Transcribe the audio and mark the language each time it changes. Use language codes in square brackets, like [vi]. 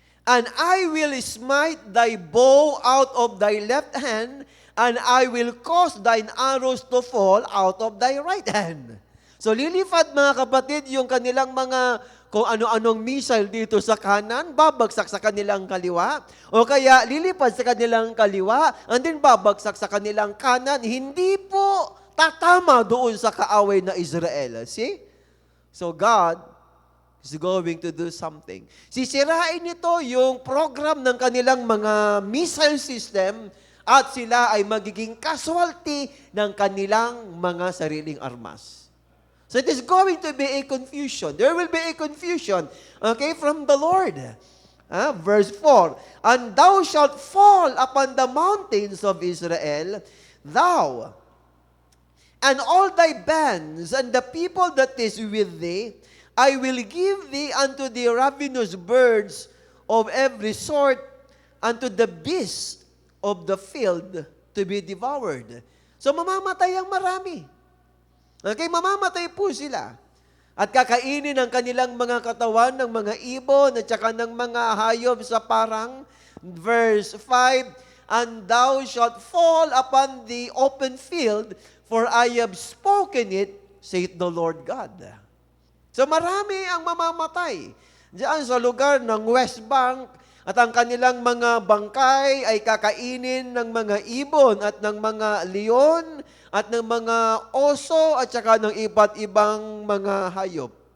[en] And I will smite thy bow out of thy left hand, and I will cause thine arrows to fall out of thy right hand. [tl] So lilipad, mga kapatid, yung kanilang mga kung ano-anong missile dito sa kanan, babagsak sa kanilang kaliwa. O kaya lilipad sa kanilang kaliwa, [en] and then [tl] babagsak sa kanilang kanan. Hindi po tatama doon sa kaaway na Israel. See? [en] So God is going to do something. [tl] Sisirain nito yung program ng kanilang mga missile system at sila ay magiging casualty ng kanilang mga sariling armas. [en] So it is going to be a confusion. There will be a confusion, okay, from the Lord. Verse 4, and thou shalt fall upon the mountains of Israel, thou, and all thy bands, and the people that is with thee, I will give thee unto the ravenous birds of every sort, unto the beasts of the field to be devoured. [tl] So mamamatay ang marami. Okay, mamamatay po sila. At kakainin ang kanilang mga katawan ng mga ibon at saka ng mga hayop sa parang. [en] Verse 5, and thou shalt fall upon the open field, for I have spoken it, saith the Lord God. [tl] So marami ang mamamatay diyan sa lugar ng West Bank, at ang kanilang mga bangkay ay kakainin ng mga ibon at ng mga leon at ng mga oso at saka ng iba't ibang mga hayop.